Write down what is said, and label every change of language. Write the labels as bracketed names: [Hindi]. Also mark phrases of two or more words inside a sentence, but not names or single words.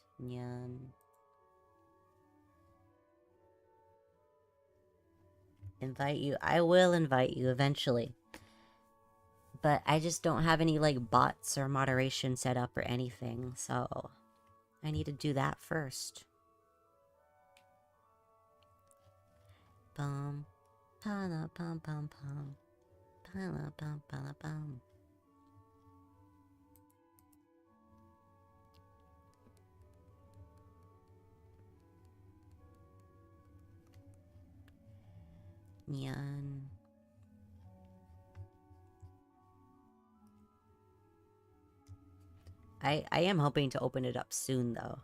[English] Nyan. Invite you. I will invite you eventually. But I just don't have any, like, bots or moderation set up or anything, so I need to do that first. Bum. Pa-la, pum, pum, pum. Pa-la, pum, pa-la, pum. Nyan. I am hoping to open it up soon, though.